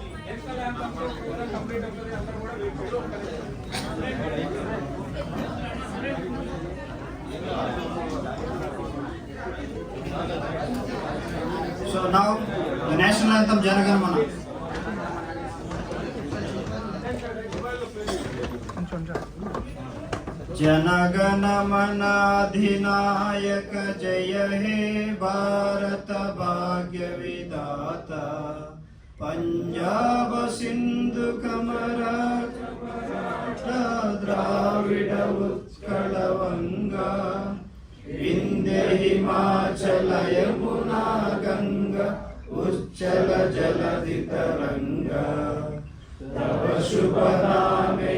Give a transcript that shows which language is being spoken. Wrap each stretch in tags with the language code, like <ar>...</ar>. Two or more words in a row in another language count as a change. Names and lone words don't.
<en>So now the national anthem Janaganamana.</en> <bn>জনগণমন অধিনায়ক জয় হে ভারত ভাগ্য বিধাতা পঞ্জাব সিন্ধু কমর দ্রাবিড় উৎকল বঙ্গ বিন্ধ্য হিমাচল যমুনা গঙ্গা উচ্ছল জলধি তরঙ্গ তব শুভ নামে</bn>